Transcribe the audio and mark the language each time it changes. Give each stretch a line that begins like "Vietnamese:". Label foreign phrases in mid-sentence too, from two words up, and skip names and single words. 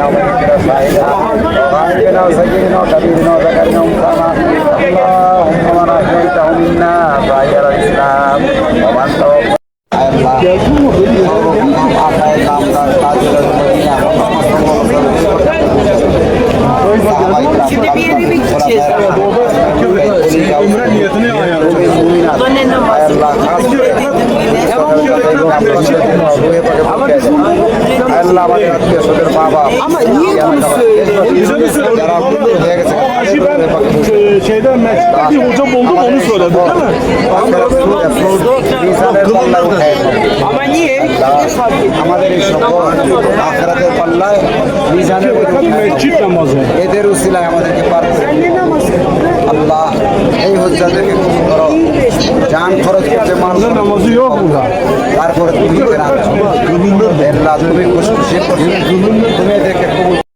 Arabic: وميتنا شاهدنا وغائبنا وسيدنا وكبيرنا وذكرنا وانثانا اللهم من احييته منا فاحيا الاسلام ومن توفى
Turkish: Şimdi bir yere mi gideceğiz? Ömre niyetine ayarlayacağız. Anne namazı.
Bangla: আল্লাহ আমাদের আত্মীয় স্বজন মা বাপ যারা হয়ে গেছে আমাদের এই সকল আখরাতের পাল্লায় মিজানের এদের উসিলায় আমাদেরকে পার করে আল্লাহ এই হজ্জাদেরকে কবুল করো জান খরচ করতে মানুষ তারপরে তুমি আল্লাহ তুমি খুশি তুমি এদেরকে কবুল।